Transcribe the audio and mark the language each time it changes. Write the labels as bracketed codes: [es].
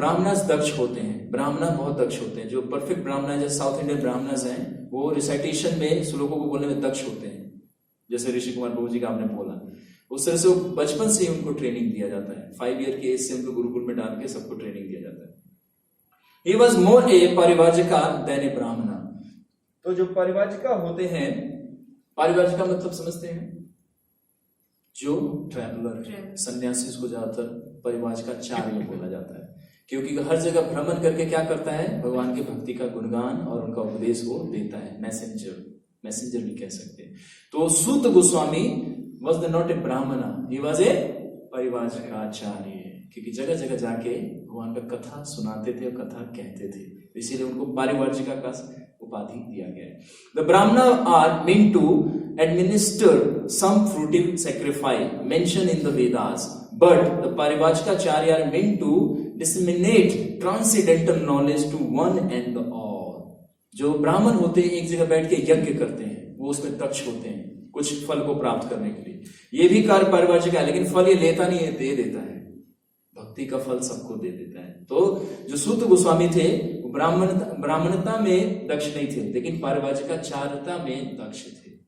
[hi] ब्राह्मणस दक्ष होते हैं, ब्राह्मण बहुत दक्ष होते हैं। जो परफेक्ट ब्राह्मण जैसे साउथ इंडियन ब्राह्मणस हैं, वो रिसाइटेशन में श्लोकों को बोलने में दक्ष होते हैं, जैसे ऋषि कुमार प्रभु जी का आपने बोला। उस तरह से वो बचपन से ही उनको ट्रेनिंग दिया जाता है, 5 ईयर की एज से उनको गुरुकुल में डाल के सबको ट्रेनिंग दिया जाता है। [en] He was more a parivrajika than a Brahmin. [hi] तो जो परिवाजिका होते हैं, परिवाजिका मतलब समझते हैं, जो ट्रैवलर, सन्यासी को ज्यादातर परिवाजिकाचार्य बोला जाता है, क्योंकि हर जगह भ्रमण करके क्या करता है? भगवान की भक्ति का गुणगान और उनका उपदेश को देता है। मैसेंजर भी कह सकते हैं। तो सूत गोस्वामी [en] was not a Brahmin, he was a [hi] परिवाजिकाचार्य, क्योंकि जगह जगह जाके भगवान का कथा सुनाते थे और कथा कहते थे, इसीलिए उनको पारिवार्जिका का उपाधि दिया गया है। [en] The Brahmin are meant to administer some fruitive sacrifice mentioned in the Vedas, but the Parivarjikacharya are meant to disseminate transcendental knowledge to one and all। [hi] जो ब्राह्मण होते हैं एक जगह बैठ के यज्ञ करते हैं, वो उसमें दक्ष होते हैं कुछ फल को प्राप्त करने के लिए। ये भी कार्य पारिवार्जिका है, लेकिन फल ये लेता नहीं है, दे देता है, भक्ति का फल सबको दे देता है। तो जो सूत गोस्वामी थे वो ब्राह्मणता में दक्ष नहीं थे, लेकिन पारिवाजिकाचार्यता में दक्ष थे।